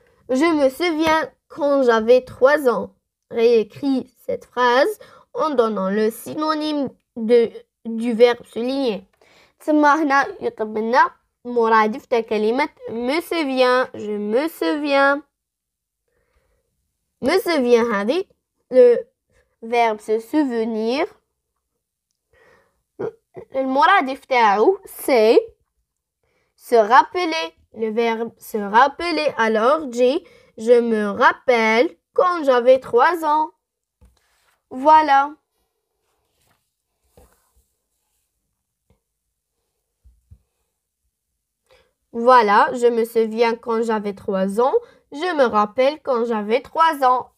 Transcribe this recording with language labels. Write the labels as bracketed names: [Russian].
[French] Je me souviens quand j'avais 3 ans. Réécris cette phrase en donnant le synonyme du verbe souligner. [Arabic] ثم هنا يطلب لنا مرادف تاع كلمة [French] me souviens. je me souviens. me souviens هذه le verbe se souvenir. [Arabic] المرادف تاعو c'est [French] se rappeler, le verbe se rappeler. Alors, je me rappelle quand j'avais 3 ans. Voilà. Voilà, je me souviens quand j'avais 3 ans. Je me rappelle quand j'avais 3 ans.